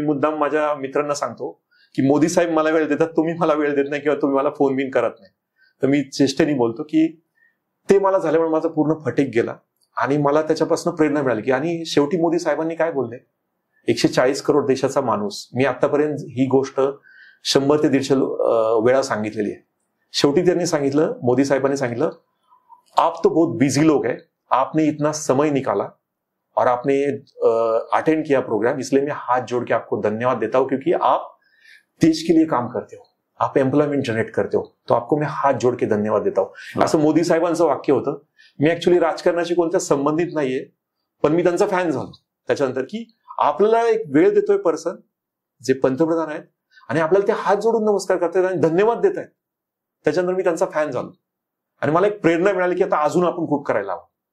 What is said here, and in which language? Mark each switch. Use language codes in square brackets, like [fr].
[mr] मी मुद्दाम माझ्या मित्रांना सांगतो की मोदी साहेब मला वेळ देतात, तुम्ही मला वेळ देत नाही किंवा तुम्ही मला फोन बिन करत नाही. तर मी चेष्टेने बोलतो की ते मला झाल्यामुळे माझा पूर्ण फटीग गेला आणि मला त्याच्यापासून प्रेरणा मिळाली की, आणि शेवटी मोदी साहेबांनी काय बोलले, 140 करोड देशाचा माणूस, मी आतापर्यंत ही गोष्ट 100 ते 150 वेळा सांगितलेली आहे. [hi] शेवटी त्यांनी सांगितलं, मोदी साहेबांनी सांगितलं, आप तो बहुत बिझी लोग है, आपने इतना समय निकाला और आपने अटेंड किया प्रोग्राम, इसलिए मैं हाथ जोड़ के आपको धन्यवाद देता हूं, क्योंकि आप देश के लिए काम करते हो, आप एम्प्लॉयमेंट जनरेट करते हो, तो आपको मैं हात जोड के धन्यवाद देता हूं. [mr] असं मोदी साहेबांचं वाक्य होतं. मी ऍक्च्युली राजकारणाशी कोणत्या संबंधित नाहीये, पण मी त्यांचा फॅन झालो त्याच्यानंतर, की आपल्याला एक वेळ देतोय पर्सन जे पंतप्रधान आहेत आणि आपल्याला ते हात जोडून नमस्कार करतायत आणि धन्यवाद देत आहेत. त्याच्यानंतर मी त्यांचा फॅन झालो आणि मला एक प्रेरणा मिळाली की आता अजून आपण खूप करायला हवं.